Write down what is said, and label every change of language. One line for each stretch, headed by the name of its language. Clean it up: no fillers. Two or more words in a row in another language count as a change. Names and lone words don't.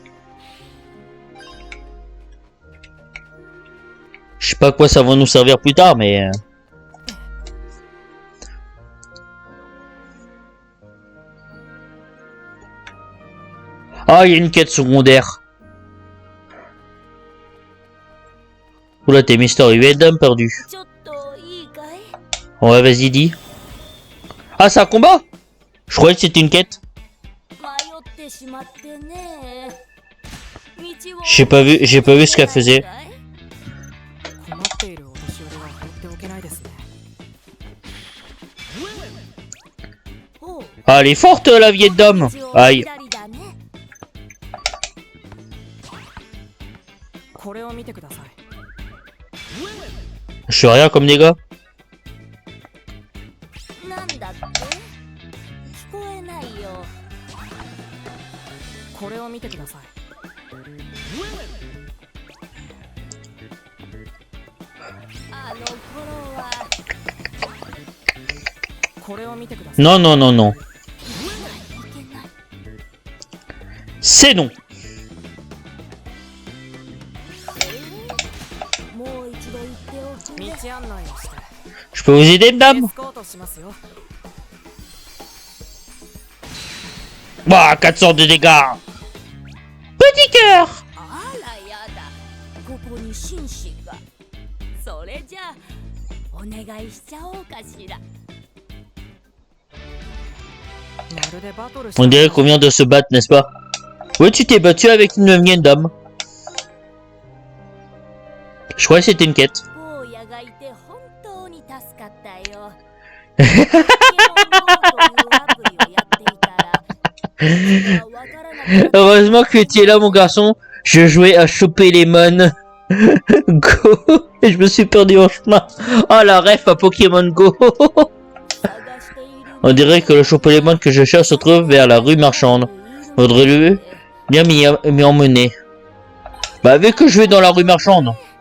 French: Je sais pas à quoi ça va nous servir plus tard, mais... Ah, il y a une quête secondaire. Oula, t'es Mister UV, dame perdu.
Japanese: ちょっといいかい
French: Ouais, vas-y, dis. Ah, c'est un combat? Je croyais que c'était une quête.
Japanese: 迷ってしまってね道を
French: J'ai pas vu ce qu'elle faisait.
Japanese: 困っているお年寄りは放っておけないですねほう
French: Ah, elle est forte, la vieille dame.
Japanese: 道を
French: Aïe.
Japanese: 左だねこれを見てください
French: Je fais rien comme dégâts.
Japanese: なんだって聞こえないよこれを見てくださいあの頃はこれを見てください
French: Non, non, non, non.
Japanese: いけない
French: C'est non.
Japanese: もう一度言っておくれ道案内をして
French: Je peux vous aider,
Japanese: エ
French: madame?
Japanese: スコートしますよ
French: Bah, 400 de dégâts. Petit cœur.
Japanese: あらやだここに紳士がそれじゃあお願いしちゃおうかしらまるでバトル
French: On dirait qu'on vient de se battre, n'est-ce pas? Ouais, tu t'es battu avec une vieille dame. Je croyais que c'était une quête.
Japanese: 坊やがいて本当に助かったよポケモン GO というアプリをやっていたら私はわからなくなった
French: Heureusement que tu es là, mon garçon. Je jouais à choper les mon. Go. Et je me suis perdu en chemin. Oh, la ref à Pokémon Go.
Japanese: 探
French: On dirait que le Chopolémon que je cherche se trouve vers la rue marchande. Vaudrait-il bien m'y emmener? Bah vu que je vais dans la rue marchande.